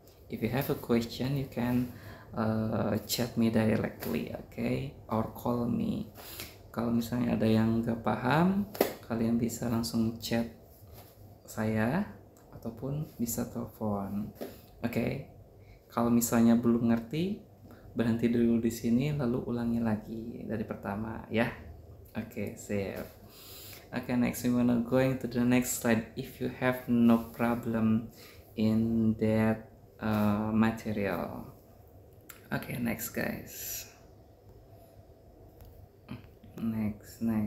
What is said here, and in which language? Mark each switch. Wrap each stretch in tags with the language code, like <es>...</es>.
<en>If you have a question, you can chat me directly, okay? Or call me.</en> <id>Kalau misalnya ada yang nggak paham, kalian bisa langsung chat saya ataupun bisa telepon. Okay? Kalau misalnya belum ngerti, berhenti dulu di sini lalu ulangi lagi dari pertama ya.</id> <en>Okay, save. Okay, next we wanna going to the next slide. If you have no problem in that material. Okay, next guys. Next.</en>